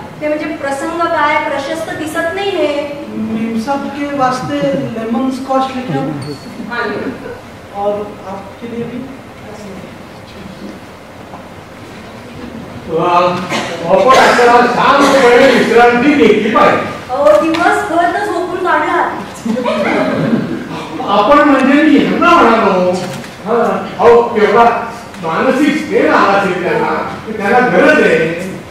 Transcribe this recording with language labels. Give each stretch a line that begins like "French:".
Marathi: ते म्हणजे प्रसंग काय प्रशस्त दिसत नाही. हे
Hindi: मेम साहब के वास्ते लेमन स्कॉच लेके और आपके लिए भी.
Marathi: आपण आपल्याला शांतपणे विश्रांती घेतली पाहिजे. अहो दिवसभर तर झोपून काढला. आपण म्हणजे मी ह्यांना म्हणालो. अहो केवढा मानसिक स्ट्रेन आला असेल त्यांना गरज आहे.